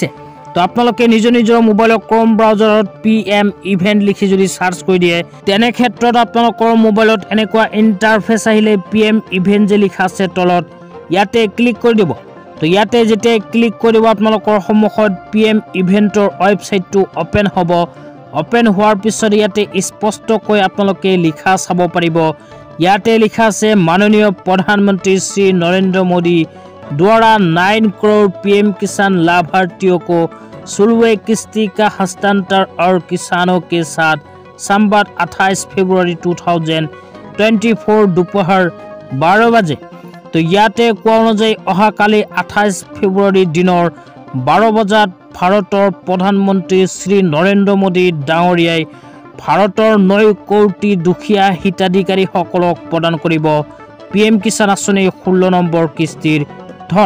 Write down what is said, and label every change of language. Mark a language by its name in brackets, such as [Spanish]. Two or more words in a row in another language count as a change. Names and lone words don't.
[Assamese] তো আপোনালোকে নিজৰ মোবাইলৰ ক্ৰম ব্ৰাউজাৰত PM ইভেন্ট লিখি যদি সাৰ্চ কৰি দিয়ে তেনে ক্ষেত্ৰত আপোনালোকৰ মোবাইলত এনেকুৱা ইন্টাৰফেস আহিলে PM ইভেন্ট যে লিখা আছে তলত ইয়াতে ক্লিক কৰি দিব। তো ইয়াতে যেতিয়া ক্লিক কৰিব আপোনালোকৰ সন্মুখত PM ইভেন্টৰ [English] website open [Assamese] হ'ব। ওপেন হোৱাৰ পিছত ইয়াতে স্পষ্টকৈ আপোনালোকে লিখা চাব পাৰিব। ইয়াতে লিখা আছে মাননীয় [Hindi] प्रधानमंत्री श्री नरेंद्र मोदी द्वारा 9 करोड़ PM किसान लाभार्थियों को 16वें किस्ती का हस्तांतरण और किसानों के साथ संवाद 28 फरवरी 2024 दोपहर 12 बजे। [Assamese] तो ইয়াতে কোৱা অনুযায়ী অহাকালি 28 ফেব্ৰুৱাৰী দিনৰ 12 বজাত ভাৰতৰ প্ৰধানমন্ত্ৰী শ্ৰী নৰেন্দ্ৰ মোদী ডাঙৰীয়াই ভাৰতৰ 9 কোটি দুখীয়া হিতাধিকাৰীসকলক প্ৰদান কৰিব PM কিষাণ আঁচনিৰ 16 নম্বৰ কিস্তিৰ ধন।